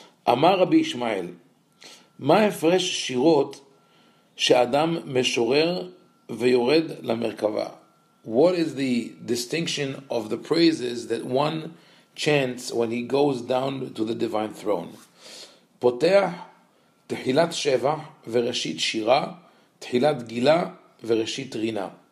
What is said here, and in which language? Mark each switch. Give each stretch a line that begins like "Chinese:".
Hebrew: אמר רבי ישמעאל, מה הפרש שירות שאדם משורר ויורד למרכבה?
English: What is the distinction of the praises that one chants when he goes down to the divine throne?
Hebrew: פותח תחילת שבח וראשית שירה, תחילת גילה וראשית רינה.